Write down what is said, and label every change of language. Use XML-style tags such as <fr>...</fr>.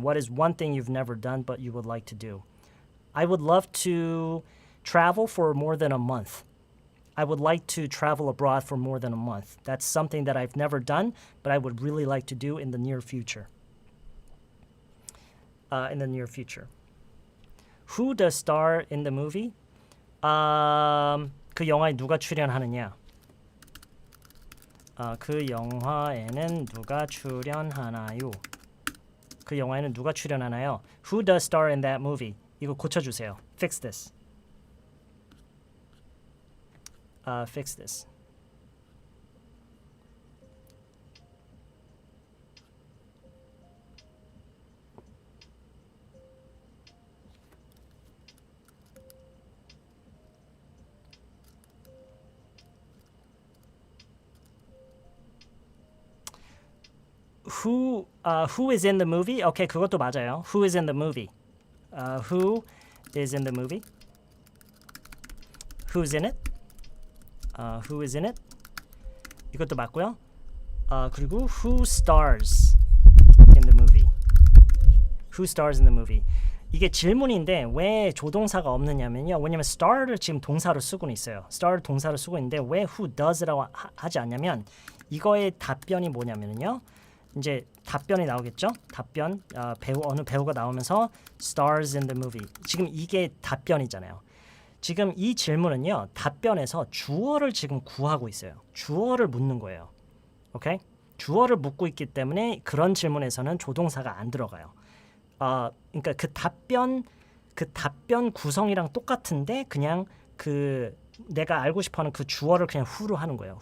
<en>What is one thing you've never done but you would like to do? I would love to travel for more than a month. I would like to travel abroad for more than a month. That's something that I've never done, but I would really like to do in the near future. Who does star in the movie?</en> <ko>그 영화에 누가 출연하느냐? 그 영화에는 누가 출연하나요? 그 영화에는 누가 출연하나요?</ko> <en>Who does star in that movie?</en> <ko>이거 고쳐주세요.</ko> <en>Fix this. Fix this. Who is in the movie?</en> <ko>Okay, 그것도 맞아요.</ko> <en>Who is in the movie? Who is in the movie? Who's in it? Who is in it?</en> <ko>이것도 맞고요.</ko> <en>그리고 who stars in the movie? Who stars in the movie?</en> <ko>이게 질문인데 왜 조동사가 없느냐면요. 왜냐면 star를 지금 동사로 쓰고는 있어요. star 동사로 쓰고 있는데 왜 who does라고 하지 않냐면 이거의 답변이 뭐냐면요. 이제 답변이 나오겠죠? 답변 어느 배우가 나오면서</ko> <en>stars in the movie.</en> <ko>지금 이게 답변이잖아요. 지금 이 질문은요. 답변에서 주어를 지금 구하고 있어요. 주어를 묻는 거예요. 오케이? 주어를 묻고 있기 때문에 그런 질문에서는 조동사가 안 들어가요. 그러니까 그 답변 구성이랑 똑같은데 그냥 그 내가 알고 싶어하는 그 주어를 그냥 who로 하는 거예요.</ko>